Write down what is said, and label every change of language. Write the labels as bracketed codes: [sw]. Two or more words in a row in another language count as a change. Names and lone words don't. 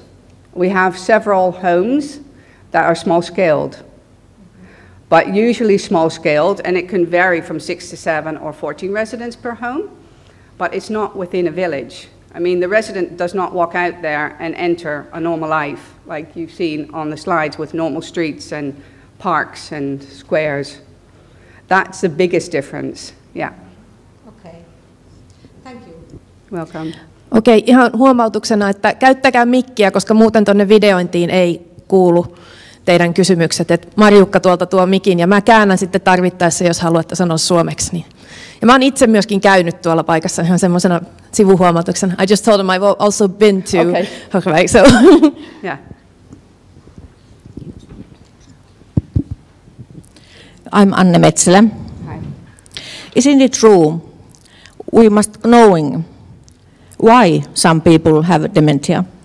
[en] We have several homes that are small-scaled, but usually small-scaled, and it can vary from 6 to 7 or 14 residents per home, but it's not within a village. I mean, the resident does not walk out there and enter a normal life like you've seen on the slides with normal streets and parks and squares. That's the biggest difference, yeah. Okay. Thank you. Welcome. [fi] Okei, ihan huomautuksena, että käyttäkää mikkiä, koska muuten tuonne videointiin ei kuulu teidän kysymykset. Et Marjukka tuolta tuo mikin ja mä käännän sitten tarvittaessa, jos haluatte sanoa suomeksi. Niin. Ja mä oon itse myöskin käynyt tuolla paikassa ihan semmoisena sivuhuomautuksena. [en] I just told them I've also been to Hogeweyk, so. Yeah. I'm Anne Metzelä. Hi. Isn't it true we must knowing why some people have dementia?